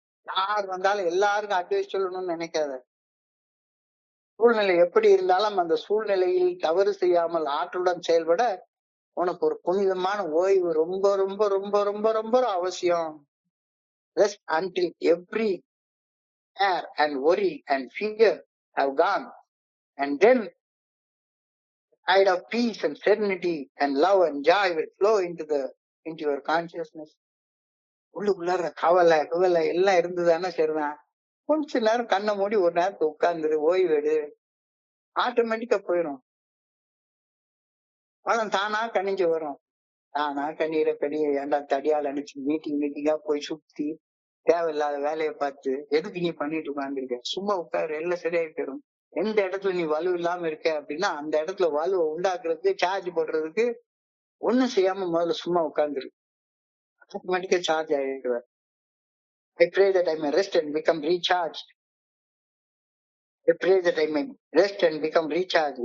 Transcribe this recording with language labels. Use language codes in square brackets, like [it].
[ta] யார் வந்தாலும் எல்லாருக்கும் அட்வைஸ் சொல்லணும்னு நினைக்காத. சூழ்நிலை எப்படி இருந்தாலும் அந்த சூழ்நிலையில் தவறு செய்யாமல் ஆற்றலுடன் செயல்பட உனக்கு ஒரு புனிதமான ஓய்வு ரொம்ப ரொம்ப ரொம்ப ரொம்ப ரொம்ப அவசியம். [en] Rest until every care and worry and fear have gone, and then tide of peace and serenity and love and joy will flow into your consciousness. [ta] உள்ளுக்குள்ளார கவலை எல்லாம் இருந்ததுதானே சரிதான். கொஞ்ச நேரம் கண்ணை மூடி ஒரு நேரத்தை உட்கார்ந்துரு, ஓய்வெடு, ஆட்டோமேட்டிக்கா போயிடும். பழம் தானா கனிஞ்சு வரும். தானா கனிய ஏன்டா தடியால் அடிச்சு மீட்டிங்கா போய் சுத்தி தேவையில்லாத வேலையை பார்த்து எதுக்கு நீ பண்ணிட்டு உட்கார்ந்துருக்க? சும்மா உட்காரு, எல்லாம் சரியாகி போயிடும். எந்த இடத்துல நீ வலு இல்லாம இருக்க அப்படின்னா அந்த இடத்துல வலுவை உண்டாக்குறதுக்கு, சார்ஜ் போடுறதுக்கு ஒண்ணும் செய்யாம முதல்ல சும்மா உட்கார்ந்துரு, ஆட்டோமேட்டிக்கா charge ஆகிடுவார். [en] I pray that I may rest and become recharged. I pray that I may rest and become recharged.